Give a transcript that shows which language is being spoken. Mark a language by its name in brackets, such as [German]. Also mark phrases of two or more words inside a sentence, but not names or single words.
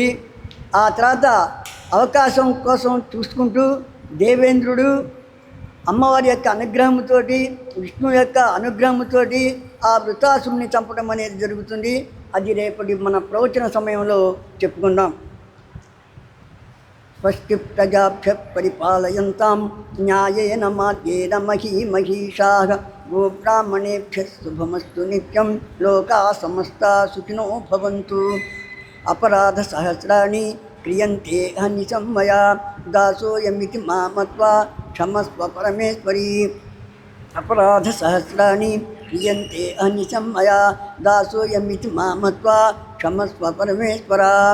[Telugu] ఆ తర్వాత అవకాశం కోసం చూసుకుంటూ దేవేంద్రుడు అమ్మవారి యొక్క అనుగ్రహంతో, విష్ణువు యొక్క అనుగ్రహంతో ఆ వృత్రాసురుని చంపడం అనేది జరుగుతుంది. అది రేపటి మన ప్రవచన సమయంలో చెప్పుకుందాం. [Sanskrit] స్వస్తి ప్రజాభ్య పరిపాలయంతాం న్యాయేన మార్గేణ మహీమహీషాః గోబ్రాహ్మణేభ్యः శుభమస్తు నిత్యం లోకా సమస్తా సుఖినో భవంతు. అపరాధ సహస్రాణి క్రియంతే హనిశం మయా దాసోయమితి మా మత్వా క్షమస్వ పరమేశ్వరీ. అపరాధ సహస్రాణి క్రియంతే అనిశం మయా దాసోయమితి మా మత్వా క్షమస్వ పరమేశ్వర.